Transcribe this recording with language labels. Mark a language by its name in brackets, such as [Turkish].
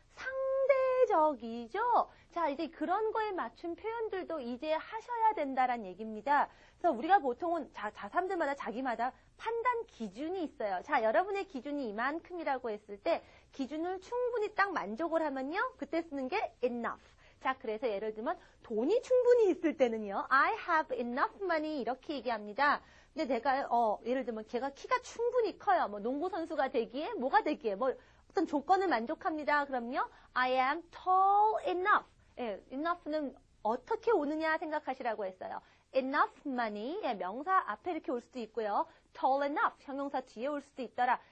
[Korean] 상대적이죠? 자, 이제 그런 거에 맞춘 표현들도 이제 하셔야 된다란 얘기입니다. 그래서 우리가 보통은 사람들마다 자기마다 판단 기준이 있어요. 자, 여러분의 기준이 이만큼이라고 했을 때 기준을 충분히 딱 만족을 하면요. 그때 쓰는 게 enough. 자, 그래서 예를 들면 돈이 충분히 있을 때는요. [English] I have enough money [Korean] 이렇게 얘기합니다. 근데 내가 예를 들면 걔가 키가 충분히 커요. 농구 선수가 되기에 뭐가 되기에 어떤 조건을 만족합니다. 그럼요. [English] I am tall enough. [Korean] 예, enough는 어떻게 오느냐 생각하시라고 했어요. enough money, 예, 명사 앞에 이렇게 올 수도 있고요. [English] tall enough, [Korean] 형용사 뒤에 올 수도 있더라.